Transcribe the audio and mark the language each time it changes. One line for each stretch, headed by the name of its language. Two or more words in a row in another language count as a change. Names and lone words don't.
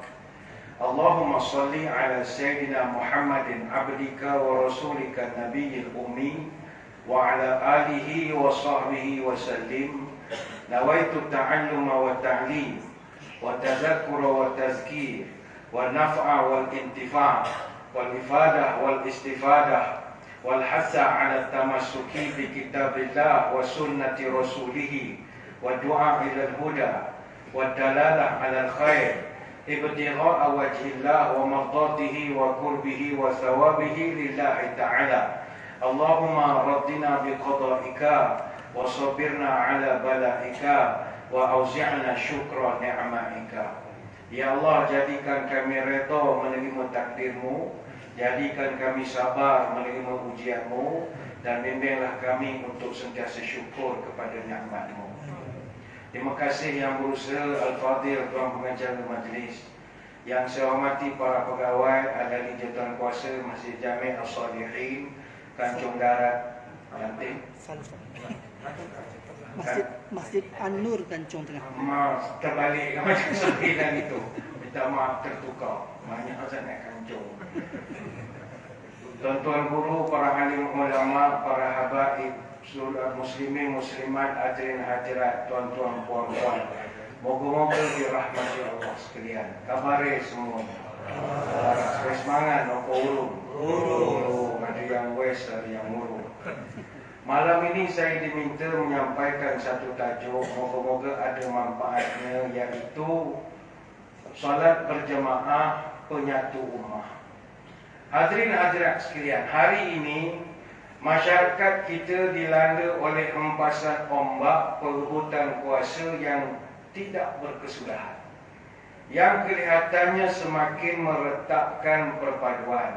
Arabic: اللهم صل على سيدنا محمد عبدك ورسولك النبي الأمي وعلى آله وصحبه وسلم. نويت التعلم والتعليم والتذكر والتذكير والنفع والانتفاع والإفادة والاستفادة والحث على التمسك بكتاب الله وسنة رسوله والدعاء إلى الهدى والدلالة على الخير ابتغاء وجه الله ومرضاته وقربه وثوابه لله تعالى. اللهم رضنا بقضائك وصبرنا على بلائك وأوزعنا شكر نعمائك.
Malay: Ya Allah, jadikan kami redha menerima takdirmu, jadikan kami sabar menerima ujianmu, dan bimbinglah kami untuk sentiasa syukur kepada nikmat-Mu. Terima kasih yang berusaha Al-Fadhil Tuan Pengacara Majlis, yang saya hormati para pegawai ahli jawatan kuasa Masjid Jami' As-Salihin, Kancung Darat, Lantik, Masjid An-Nur Kancung Tengah. Maaf, terbalik macam sembilan itu. Minta maaf, tertukar. Banyak sangat Kancung. Tuan-tuan guru, para alim ulama, para habaib, seluruh muslimin, muslimat, hadirin hadirat, tuan-tuan, puan-puan, moga-moga dirahmati Allah sekalian. Kabare semua. Sekali semangat, nopo urung. Ada yang west, ada yang murung. Malam ini saya diminta menyampaikan satu tajuk, moga-moga ada manfaatnya, iaitu solat berjemaah penyatu ummah. Hadirin hadirat sekalian, hari ini masyarakat kita dilanda oleh hempasan ombak perebutan kuasa yang tidak berkesudahan, yang kelihatannya semakin meretakkan perpaduan.